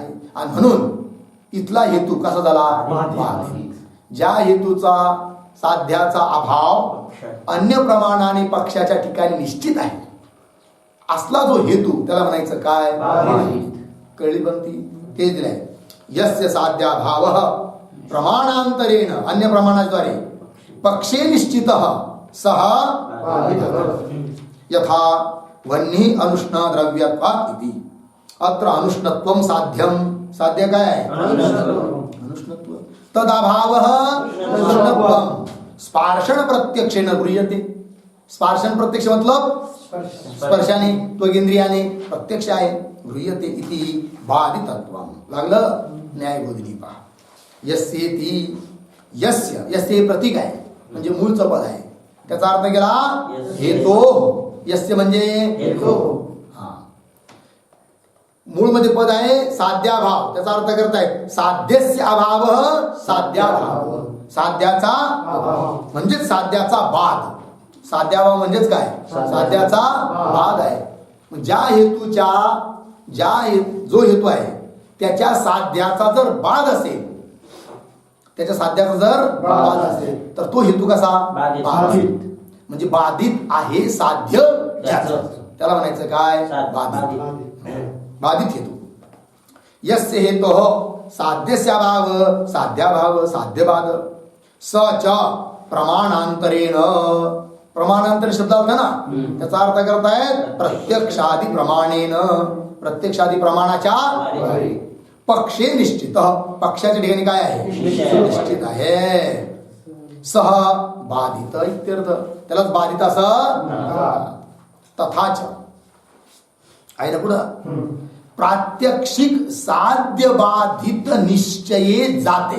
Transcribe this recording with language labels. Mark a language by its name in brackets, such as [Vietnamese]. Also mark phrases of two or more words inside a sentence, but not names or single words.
[Marathi] आणि म्हणून इथला हेतू कसा झाला? बाधित. ज्या हेतूचा साध्याचा अभाव अन्य प्रमाणाने पक्षाच्या ठिकाणी निश्चित आहे, असला जो हेतू त्याला म्हणायचं काय? कळली पण ती? ते दिलंय. [Sanskrit] यस्य साध्याभावः प्रमाणांतरेण, [Marathi] अन्य प्रमाणाद्वारे [Sanskrit] पक्षे निश्चितः सः यथा वह्निः अनुष्ण द्रव्यत्वात् इति. अत्र अनुष्णत्वं साध्यम्. [Marathi] साध्य काय आहे? अनुष्णत्व. [Sanskrit] तदभावः उष्णत्वं स्पर्शन प्रत्यक्षेन गृह्यते. [Marathi] स्पर्शन प्रत्यक्ष मतलब स्पर्शाने, त्वगिंद्रियाने प्रत्यक्ष आहे. [Sanskrit] गृह्यते इति बाधितत्वं. लागलं? [Marathi] न्यायबोधिनी पहा. यस्येति, यस्य, यस्य हे प्रतीक आहे म्हणजे मूळचं पद आहे. त्याचा अर्थ केला हेतो. यस्य म्हणजे हेतो. मूळ मध्ये पद आहे साध्याभाव. त्याचा अर्थ करताय [Sanskrit] साध्यस्य अभाव साध्याभाव. [Marathi] साध्याचा म्हणजेच साध्याचा बाध. साध्याभाव म्हणजेच काय? साध्याचा बाध आहे. मग ज्या हेतूच्या जो हेतू आहे त्याच्या साध्याचा जर बाध असेल, त्याच्या साध्याचा जर बाध असेल तर तो हेतू कसा? बाधित. म्हणजे बाधित आहे साध्य ज्याचं, त्याला म्हणायचं काय? बाधित. बाधित हेतू. [Sanskrit] यस्य हेतु साध्यस्याभाव साध्याभाव साध्यबाध स च प्रमाणांतरेण. [Marathi] प्रमाणांतर शब्द होता ना, त्याचा अर्थ करतायत प्रत्यक्षादि प्रमाणेन. प्रत्यक्षादि प्रमाणाच्या पक्षे निश्चित. पक्षाच्या ठिकाणी काय आहे? निश्चित आहे. [Sanskrit] सह बाधित इत्यर्थ. [Marathi] त्यालाच बाधित असं. तथाच आहे ना पुढं, प्रात्यक्षिक साध्य बाधित निश्चये जाते.